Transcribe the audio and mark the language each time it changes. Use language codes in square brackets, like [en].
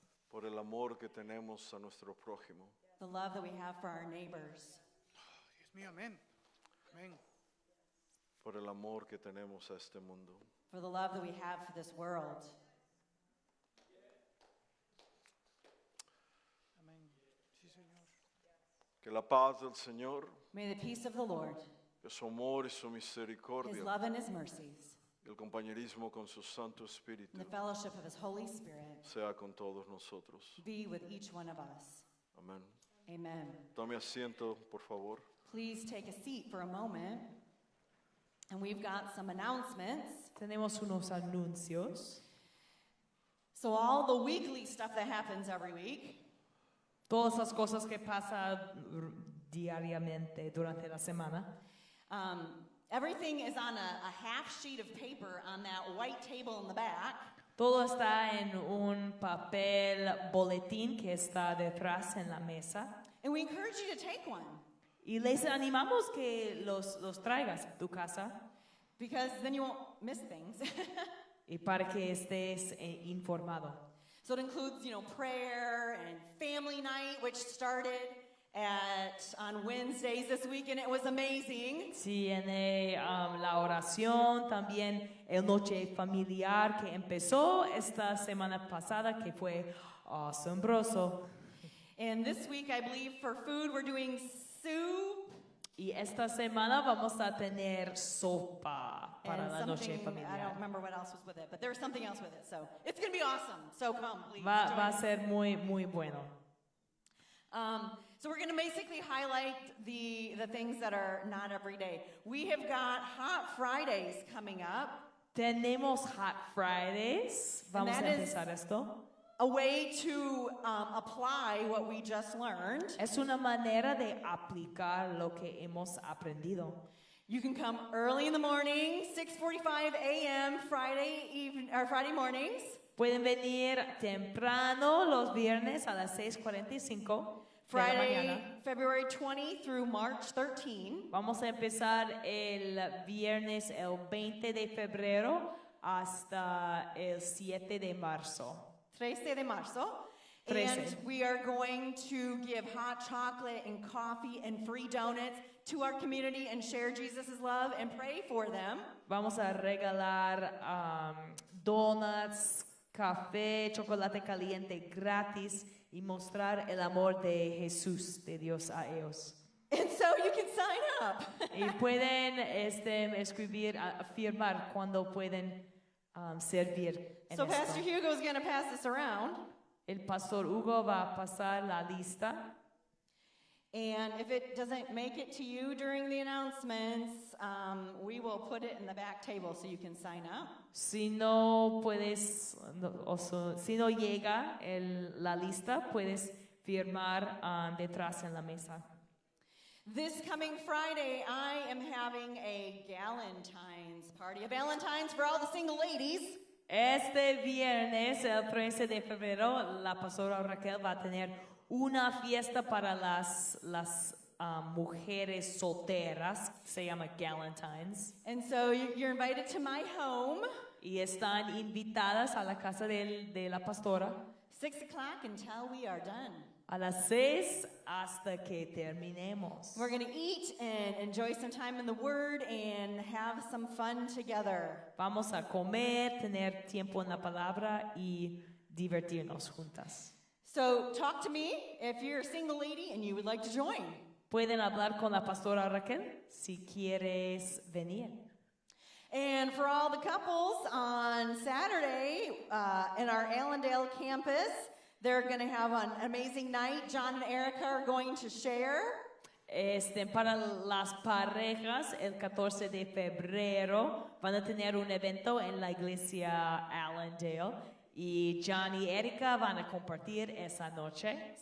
[es] por el amor que tenemos a nuestro prójimo, [en] the love that we have for our neighbors, [es] Dios mío, amén. Amén. por el amor que tenemos a este mundo. [en] for the love that we have for this world. [es] Amén. Sí, Señor. Que la paz del Señor, [en] May the peace of the Lord, [es] que su amor y su [en] His [es] misericordia, [en] love and His mercies, [es] el compañerismo con su Santo Espíritu [en] and the fellowship of His Holy Spirit [es] sea con todos nosotros. [en] be with each one of us. [es] Amén. [en] Amen. [es] Tome asiento, por favor. [en] Please take a seat for a moment. And we've got some announcements. [es] Tenemos unos anuncios. [en] So, all the weekly stuff that happens every week, [es] Todas las cosas que pasan diariamente durante la semana. [en] everything is on a half sheet of paper on that white table in the back. [es] Todo está en un papel boletín que está detrás en la mesa. [en] And we encourage you to take one [es] Y les animamos que los traigas a tu casa [en] because then you won't miss things. [es] y para que estés informado. [en] So it includes, prayer and family night, which started on Wednesdays this week, and it was amazing. [es] Tiene la oración, también el noche familiar que empezó esta semana pasada, que fue asombroso. [en] And this week, I believe for food, we're doing soup [es] Y esta semana vamos a tener sopa para [en] and [es] la noche [en] something, I don't [es] familiar. [en] remember what else was with it, but there was something else with it. So it's going to be awesome. So come, please. [es] Va [en] join [es] a [en] us. [es] ser muy, muy bueno. [en] So we're going to basically highlight the things that are not every day. We have got Hot Fridays coming up, [es] Tenemos Hot Fridays. Vamos a [en] that is- [es] empezar esto. [en] a way to apply what we just learned. [es] Es una manera de aplicar lo que hemos aprendido. [en] You can come early in the morning, 6:45 a.m. Friday mornings. [es] Pueden venir temprano los viernes a las 6:45 de la [en] Friday, [es] mañana. [en] February 20 through March 13. [es] Vamos a empezar el viernes el 20 de febrero hasta el 7 de marzo. 13 de marzo. 13. [en] And we are going to give hot chocolate and coffee and free donuts to our community and share Jesus' love and pray for them. [es] Vamos a regalar donuts, café, chocolate caliente gratis y mostrar el amor de Jesús, de Dios a ellos. [en] And so you can sign up. [es] Y pueden escribir, afirmar cuando pueden servir en [en] So Pastor [es] esto. [en] Hugo is going to pass this around. [es] El pastor Hugo va a pasar la lista. [en] And if it doesn't make it to you during the announcements, we will put it in the back table so you can sign up. [es] Si no puedes, si no llega la lista, puedes firmar detrás en la mesa. [en] This coming Friday, I am having a Galentine's party. A Valentine's for all the single ladies. [es] Este viernes, el 13 de febrero, la pastora Raquel va a tener una fiesta para las mujeres solteras, se llama Galentine's, [en] And so you're invited to my home, [es] y están invitadas a la casa de la pastora [en] 6 o'clock until we are done. [es] A las 6 hasta que terminemos. [en] We're going to eat and enjoy some time in the Word and have some fun together. [es] Vamos a comer, tener tiempo en la palabra y divertirnos juntas. [en] So talk to me if you're a single lady and you would like to join. [es] Pueden hablar con la pastora Raquel si quieres venir. [en] And for all the couples, on Saturday in our Allendale campus, they're going to have an amazing night. John and Erica are going to share. [es] Para las parejas, el 14 de febrero van a tener un evento en la iglesia Allendale y John y Erika van a compartir esa noche